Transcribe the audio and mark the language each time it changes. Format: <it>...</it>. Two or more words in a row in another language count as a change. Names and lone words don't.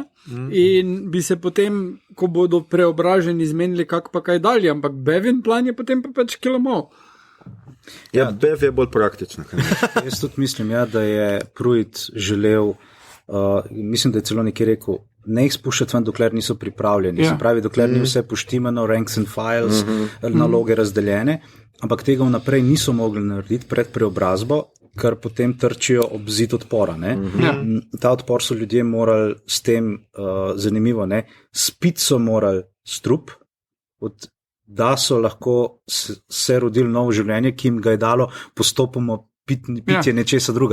<sl>In bi se potem, ko bodo preobraženi, zmenili kak pa kaj dalje, ampak Bevin plan je potem pa pač kilomol. Ja, Bev je bolj praktična. Jaz tudi mislim, da je Pruitt želel, mislim, da je celo nekaj rekel, ne jih spuščati ven, dokler niso pripravljeni. Se pravi, dokler ni vse poštimano,</sl> <en>ranks and files,</en> <sl>naloge razdeljene, ampak tega vnaprej niso mogli narediti pred preobrazbo, ker potem trčijo ob zid odpora. Ta odpor so ljudje morali s tem, zanimivo, spiti so morali strup, da so lahko se rodili novo življenje, ki jim ga je dalo postopoma pitje nečesa druga.</sl>